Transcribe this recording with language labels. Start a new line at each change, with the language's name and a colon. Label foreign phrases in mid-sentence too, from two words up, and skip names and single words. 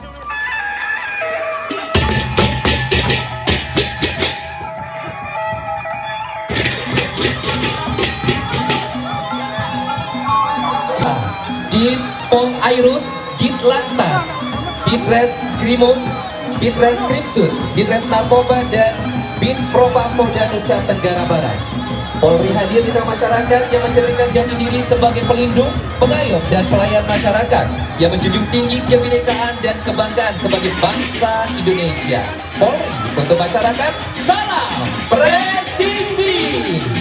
Indonesian: Dit Pol Airut, Dit Lantas, Ditres Krimum, Ditres Krimsus, Ditres Narkoba dan Bid Propam Polda Nusa Tenggara Barat. Polri hadir di tengah masyarakat yang mencerminkan jati diri sebagai pelindung, pengayom dan pelayan masyarakat yang menjunjung tinggi kebinekaan dan kebanggaan sebagai bangsa Indonesia. Polri untuk masyarakat, salam presisi.